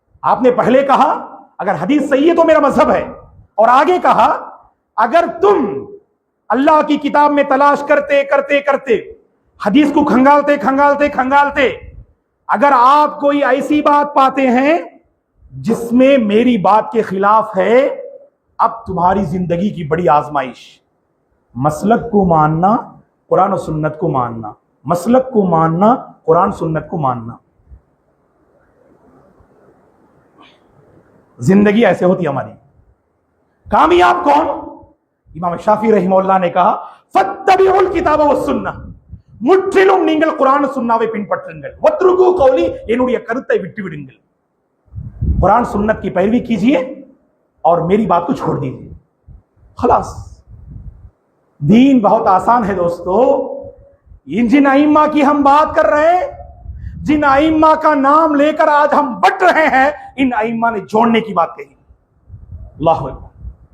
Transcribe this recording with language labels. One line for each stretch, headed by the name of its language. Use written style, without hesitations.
Hindi: आपने पहले कहा अगर हदीस सही है तो मेरा मजहब है, और आगे कहा अगर तुम अल्लाह की किताब में तलाश करते करते करते, हदीस को खंगालते खंगालते खंगालते, अगर आप कोई ऐसी बात पाते हैं जिसमें मेरी बात के खिलाफ है, अब तुम्हारी जिंदगी की बड़ी आजमाइश, मसलक को मानना, कुरान और सुन्नत को मानना, मसलक को मानना, कुरान सुन्नत को मानना. जिंदगी ऐसे होती हमारी. कामयाब कौन?
Tamil: इमाम ஷாஃபி ரஹிமஹுல்லாஹ்
Hindi: ने कहा
Arabic: फत्तबिउल किताब व सुन्नह,
Tamil: முற்றிலும் நீங்கள் குர்ஆன் சுன்னாவை பின்பற்றுங்கள்.
Arabic: வத்ருகு கௌலி,
Tamil: என்னுடைய கருத்தை விட்டு विடுங்கள்.
Hindi: कुरान सुन्नत की पैरवी कीजिए और मेरी बात को छोड़ दीजिए. खलास. दीन बहुत आसान है दोस्तों. इन जिन आइम्मा की हम बात कर रहे हैं, जिन आइम्मा का नाम लेकर आज हम बट रहे हैं, इन आइम्मा ने जोड़ने की बात कही. अल्लाह अकबर.